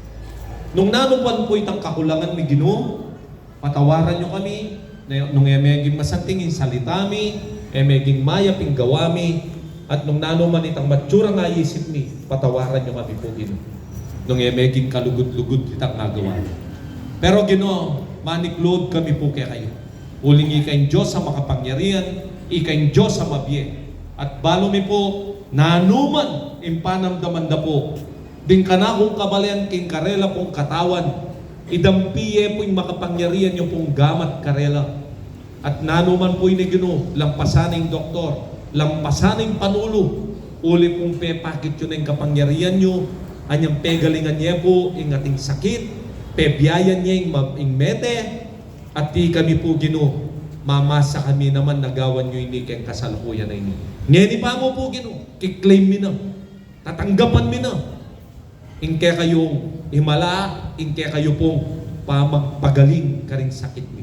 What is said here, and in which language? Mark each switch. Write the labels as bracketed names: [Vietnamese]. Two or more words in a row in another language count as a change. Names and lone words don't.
[Pampanga] Nung nanupan po itang kakulangan ni Ginoo, patawaran nyo kami, nung emeging masantingin salitami, emeging mayaping gawami, at nung nanuman itang matsura nga isip mi, patawaran nyo kami po Ginoo. Nung emeging kalugod-lugod itang nagawa. Pero Ginoo, maniklod kami po kay kayo. Uling ikayong Diyos sa makapangyarihan, ikayong Diyos sa mabiye. At balo mi po, nanuman impanamdaman da po, din kanakong kabalayan king karela pong katawan, idampiye po yung makapangyarihan yung pong gamat karela. At nanuman po ini Ginoo, lampasaning doktor, lampasaning panulo, uli pong pepakit yun ang kapangyarihan nyo, anyang pegalingan niya po, ing ating sakit, pebiyayan niya ing mete, at di kami po Ginoo, mamasa kami naman nagawan nyo ini kayong kasalukuyan na ini. Ngeni pa mo po Ginoo, kiklaim mi na, tatanggapan mi na, inke kayong himala, inke kayo pong pamagpagaling karing sakit mi.